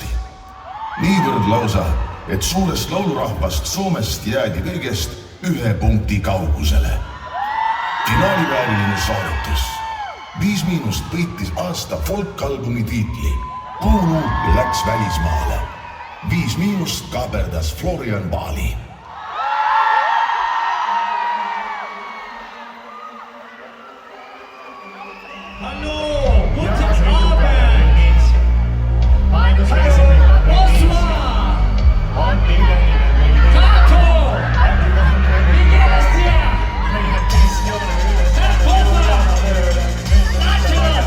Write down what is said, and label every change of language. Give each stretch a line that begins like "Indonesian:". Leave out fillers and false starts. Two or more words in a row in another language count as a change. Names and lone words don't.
Estonian: Niivõrd lausa, et suurest laulurahvast Soomest jäädi kõigest 1 punkti kaugusele. Finaalivääriline saavutus. 5- võitis aasta folkalbumi tiitli. Kuulu läks välismaale. 5- kaaberdas Florian Bali.
German: Hallo, guten Abend! Hallo, Osman! Tato! Wie geht es dir? Herr Koffer! Nachos!